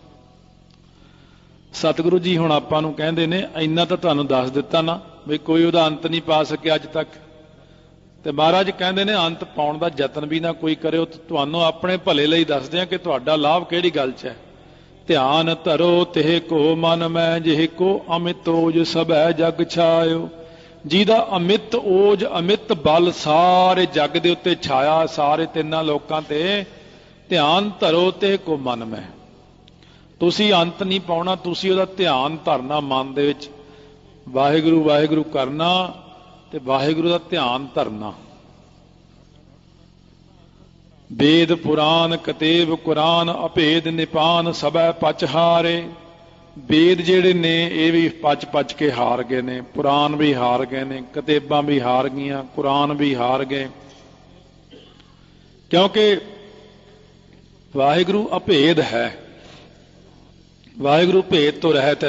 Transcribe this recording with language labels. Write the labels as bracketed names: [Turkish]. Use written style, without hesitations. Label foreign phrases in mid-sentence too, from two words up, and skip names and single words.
[Punjabi] ਸਤਿਗੁਰੂ ਜੀ ਹੁਣ ਆਪਾਂ ਨੂੰ ਕਹਿੰਦੇ ਨੇ ਇੰਨਾ ਤਾਂ ਤੁਹਾਨੂੰ ਦੱਸ ਦਿੱਤਾ ਨਾ ਭੀ ਕੋਈ ਓਹਦਾ ਅੰਤ ਨਹੀਂ ਪਾ ਸਕੇ ਅੱਜ ਤੱਕ। ਤੇ ਮਹਾਰਾਜ ਕਹਿੰਦੇ ਨੇ ਅੰਤ ਪਾਉਣ ਦਾ ਯਤਨ ਭੀ ਨਾ ਕੋਈ ਕਰਿਓ। ਤੁਹਾਨੂੰ ਆਪਣੇ ਭਲੇ ਲਈ ਦੱਸਦੇ ਆ ਕਿ ਤੁਹਾਡਾ ਲਾਭ ਕਿਹੜੀ ਗੱਲ 'ਚ ਹੈ। [Braj] ध्यान धरो तिह को मन मैं, जिह को अमित ओज सबै जग छायो। [Punjabi] ਜਿਹਦਾ ਅਮਿਤ ਓਜ ਅਮਿਤ ਬਲ ਸਾਰੇ ਜਗ ਦੇ ਉੱਤੇ ਛਾਇਆ, ਸਾਰੇ ਤਿੰਨਾਂ ਲੋਕਾਂ ਤੇ। [Braj] ਧਿਆਨ ਧਰੋ ਤੇ ਕੋ ਮਨ ਮੈਂ, [Punjabi] ਤੁਸੀਂ ਅੰਤ ਨਹੀਂ ਪਾਉਣਾ, ਤੁਸੀਂ ਉਹਦਾ ਧਿਆਨ ਧਰਨਾ ਮਨ ਦੇ ਵਿੱਚ। ਵਾਹਿਗੁਰੂ ਵਾਹਿਗੁਰੂ ਕਰਨਾ ਤੇ ਵਾਹਿਗੁਰੂ ਦਾ ਧਿਆਨ ਧਰਨਾ। [Braj] वेद पुराण कतेब कुरान, अभेद निपान सबै पच हारे। [Punjabi] वेद ਜਿਹੜੇ ਨੇ ਇਹ ਵੀ ਪਚ ਕੇ ਹਾਰ ਗਏ ਨੇ, ਪੁਰਾਣ ਵੀ ਹਾਰ ਗਏ ਨੇ, ਕਤੇਬਾਂ ਵੀ ਹਾਰ ਗਈਆਂ, ਕੁਰਾਨ ਵੀ ਹਾਰ ਗਏ। ਕਿਉਂਕਿ ਵਾਹਿਗੁਰੂ ਅਭੇਦ ਹੈ, ਵਾਹਿਗੁਰੂ ਭੇਦ ਤੋਂ ਰਹਿਤ ਹੈ।